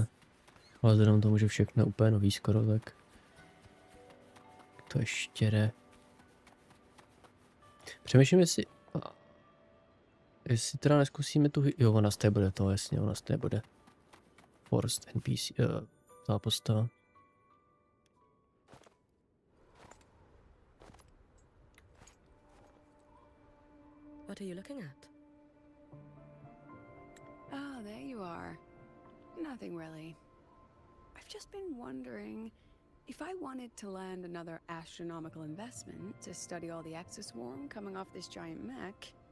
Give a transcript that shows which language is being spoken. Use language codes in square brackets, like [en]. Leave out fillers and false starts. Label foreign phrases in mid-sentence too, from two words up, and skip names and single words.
[cs] Ale vzhledem k tomu, že všechno je úplně nový skoro, tak... To ještě jde. Přemýšlím, jestli teda neskusíme tu... Jo, ona z té bude to, jasně, ona z té bude. [en] Forced NPC, [cs] ta postava. [en] What are you looking at? Oh, there you are. Nothing really. I've just been wondering if I wanted to land another astronomical investment to study all the exoswarm coming off this giant mech.